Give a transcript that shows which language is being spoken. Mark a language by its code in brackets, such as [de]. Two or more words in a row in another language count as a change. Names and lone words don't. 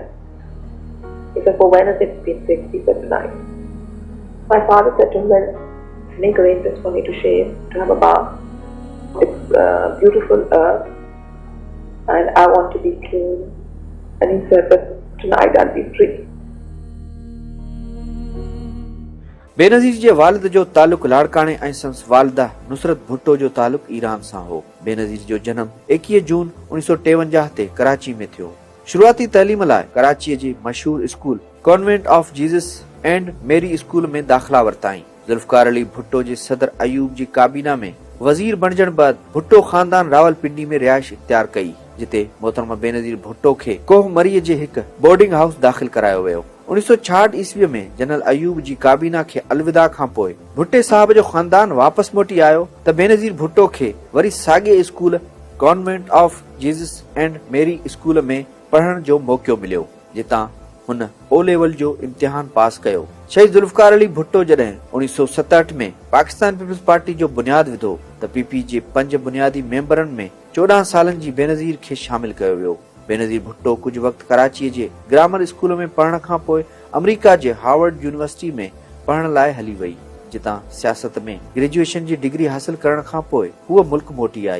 [en] He said, for when has it been fixed? He said, tonight. My father said to him, well, make arrangements for me to shave, to have a bath. It's beautiful earth and I want to be clean. And he said, but tonight I'll be free. [sd] बेनज़ीर जे वालिद जो तालुक लाड़काणे ऐं संस वालिदा नुसरत भुट्टो जो तालुक ईरान सां हो। बेनज़ीर जो जनम 21 जून 1953 ते कराची में थियो। शुरूआती तइलीम लाइ कराचीअ जे मशहूर स्कूल कॉन्वेंट ऑफ जीसस एंड मेरी स्कूल में दाख़िला वरिताई। ज़ुल्फ़कार अली भुट्टो जे सदर अयूब जी काबीना में वज़ीर बणजण बैदि भुट्टो ख़ानदान रावलपिंडी में रिहाइश इख्तियार कई, जिते मोहतरमा बेनज़ीर भुट्टो खे कोहमरीअ जे हिकु [en] boarding house [sd] दाख़िल करायो वियो। 1966 ईस्वीअ में जनरल अयूब जी काबीना खे अलविदा खां पोइ भुट्टे साहब जो ख़ानदान वापसि मोटी आयो त बेनज़ीर भुट्टो खे वरी साॻिए स्कूल कॉन्वेंट ऑफ जीसस एंड मेरी स्कूल में पढ़ण जो मौक़ो मिलियो, जितां हुन ओ लेवल जो इम्तिहान पास कयो। शहीद ज़ुल्फ़कार अली भुट्टो जॾहिं 1967 में पाकिस्तान पीपल्स पार्टी जो बुनियाद विधो त पीपी जे 5 बुनियादी मेंबरनि में 14 सालनि जी बेनज़ीर खे शामिल कयो वियो। बेनज़ीर भुट्टो कुझु वक़्तु कराचीअ जे [en] grammar school [sd] में पढ़ण खां पोइ अमेरिका जे हार्वर्ड यूनिवर्सिटी में पढ़ण लाइ हली वई, जितां सियासत में ग्रेजुएशन जी डिग्री हासिल करण खां पोइ हूअ मुल्क मोटी आई।